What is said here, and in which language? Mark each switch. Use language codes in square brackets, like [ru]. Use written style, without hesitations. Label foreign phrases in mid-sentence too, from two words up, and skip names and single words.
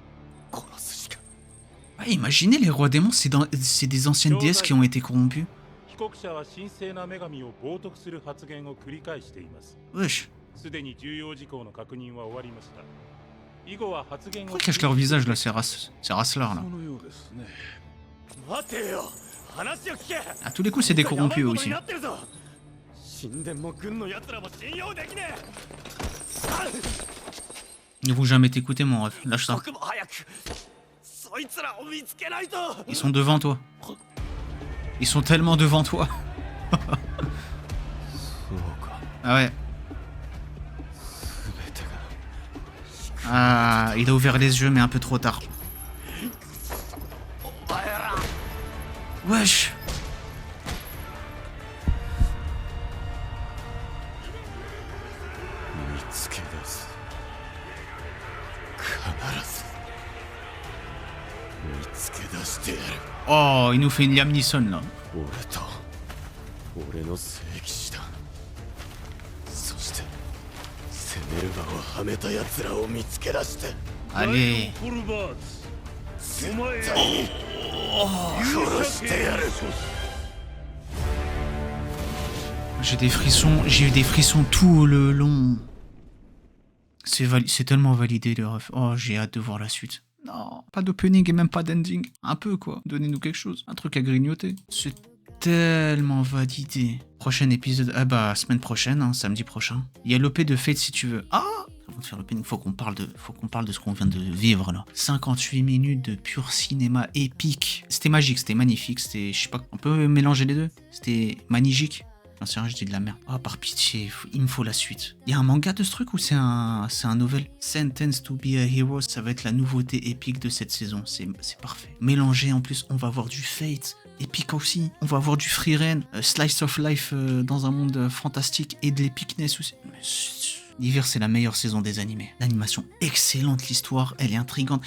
[fr] Ah, imaginez les rois démons, c'est des anciennes déesses qui ont été corrompues. [ja] 告者は神聖な女神を冒涜する発言を繰り返しています。 [fr] Wesh. [ja] すでに重要事項の確認は終わりました。以後は発言を [fr] Pourquoi ils cachent leur visage là, ces races-là là? [ja] そのようですね。待てよ、話を聞け。 [fr] À tous les coups, c'est des corrompus eux [ja] やばいこと [fr] aussi. [ja] になってるぞ。神殿も軍の奴らも信用できねえ。あ [fr] Ils vont jamais t'écouter, mon ref. Lâche ça. [ja] 僕も早くそいつらを見つけないと。 [fr] Ils sont devant toi. Ils sont tellement devant toi. [ja] そうか。 [fr] Ah ouais. [ja] 全てが [fr] Ah, il a ouvert les yeux, mais un peu trop tard. [ja] お前ら。 [fr] Wesh. [ja] 見つけ出す。必ず見つけ出してやる。 [fr] Oh, il nous fait une Liam Neeson là. [ja] 俺と俺の聖騎士団、そして攻める場をはめた奴らを見つけ出して [fr] Allez. [ja] フォルバーツ、お前絶対に殺してやる。 [fr] J'ai des frissons, j'ai eu des frissons tout le long. C'est tellement validé le ref. Oh, j'ai hâte de voir la suite. Non, pas d'opening et même pas d'ending. Un peu quoi, donnez-nous quelque chose. Un truc à grignoter. C'est tellement validé. Prochain épisode, ah bah semaine prochaine, hein, samedi prochain. Il y a l'OP de Fate si tu veux. Ah, avant de faire l'opening, faut qu'on parle de ce qu'on vient de vivre là. 58 minutes de pur cinéma épique. C'était magique, c'était magnifique, c'était, je sais pas, on peut mélanger les deux. C'était magique. Non, c'est rien, je dis de la merde. Ah, par pitié, il me faut la suite. Il y a un manga de ce truc ou c'est un novel? Sentence to be a Hero, ça va être la nouveauté épique de cette saison. C'est parfait. Mélangé en plus, on va avoir du Fate, épique aussi. On va avoir du Free Reign, [en] Slice of Life [fr] dans un monde fantastique et de l'épicness aussi. L'hiver, c'est la meilleure saison des animés. L'animation excellente, l'histoire, elle est intrigante.